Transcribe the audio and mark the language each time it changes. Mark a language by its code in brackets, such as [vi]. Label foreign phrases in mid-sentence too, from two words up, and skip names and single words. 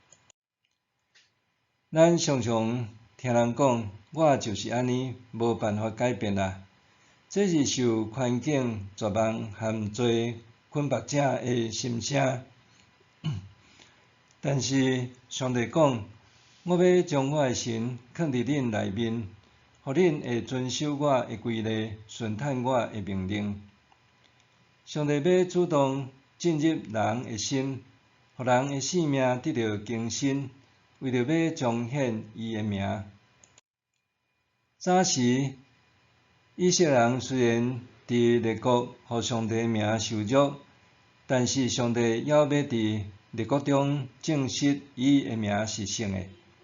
[nan] 咱常常听人讲，我就是安尼，无办法改变啦。这是受环境、绝望和做困惑者的心声。但是上帝讲，我要将我的神放伫恁内面，互恁会遵守我的规例，顺趁我的命令。上帝要主动进入人的心，互人的生命得到更新，为着要彰显伊的名。早时以色列人虽然伫列国互上帝的名受辱，但是上帝还要伫列国中证实伊的名是圣的。